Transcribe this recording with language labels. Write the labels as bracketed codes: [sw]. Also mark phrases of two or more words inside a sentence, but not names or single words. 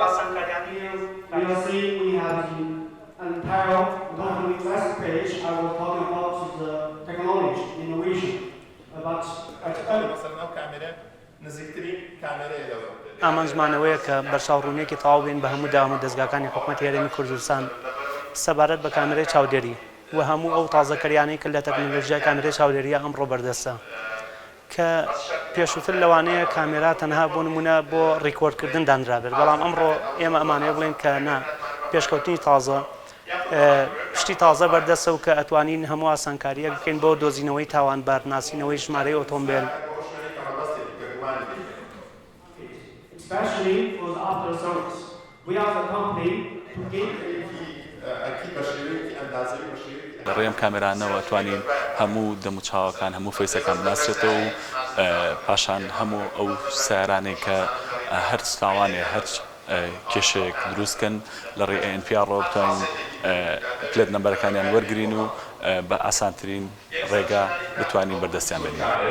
[en] You will see we have the entire company last page. I will talk about the technology, innovation. [ckb] ئامان زمانەوەیە کە بەرچاوڕوونیەکی تەواو بین بە هەموو داهەموو دەستگاکانی حکوومەتی هەرێمی کوردستان سەبارەت بە کامێرەی چاودێری و هەموو ئەو تازەکەریانەی کە لە تەکنۆلۆژیای کامێرەی چاودێریە ئەمڕۆ بەردەستە کە پێشووتر لەوانەیە کامێرا تەنها بۆ نمونە بۆ ڕیکۆردکردن دانرابێت بەڵام ئەمڕۆ ئێمە ئەمانەیە بڵێن کە نا پێشکەوتنی تازە شتی تازە بەردەستە و کە ئەتوانین هەموو ئاسانکاریە بکەین بۆ دۆزینەوەی تاوانبار ناسینەوەی ژمارەی ئۆتۆمبیل [en] especially for the after service. We are the company to give [ckb] ڕێم کامێرانەوە توانین هەموو دەموچاوەکان هەموو فەیسەکان بناسرێتەوە و پاشان هەموو ئەو سیارانێک کە هەر سلاوانێ هەر کێشەیەک دروستکەن لە ڕێ ئەنپیارڕۆ بتوانین پلێت نەمبەرەکانیان وەرگرین و بە ئاسانترین ڕێگا بتوانین بەردەستیان بێنین.